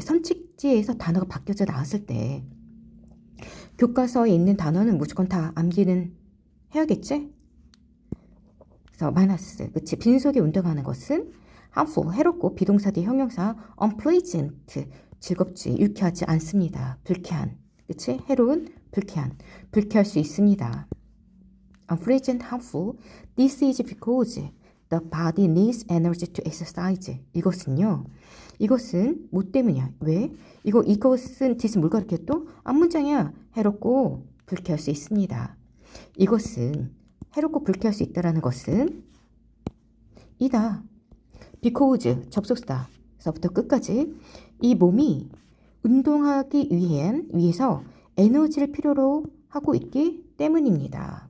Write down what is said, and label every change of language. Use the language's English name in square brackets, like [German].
[Korean] 선칙지에서 단어가 바뀌어져 나왔을 때 교과서에 있는 단어는 무조건 다 암기는 해야겠지? 그래서 마이너스, 그치? 빈속에 운동하는 것은 harmful, 해롭고 비동사 뒤 형용사 unpleasant, 즐겁지, 유쾌하지 않습니다. 불쾌한, 그치? 해로운, 불쾌할 수 있습니다. [English] unpleasant, harmful. This is because the body needs energy to exercise. [Korean] 이것은 뭐 때문이야? 왜? 이것은 뜻은 뭘 가르쳐 또? 앞문장이야. 해롭고 불쾌할 수 있습니다. 이것은 해롭고 불쾌할 수 있다라는 것은 이다. because 접속사서부터 끝까지 이 몸이 운동하기 위해서 에너지를 필요로 하고 있기 때문입니다.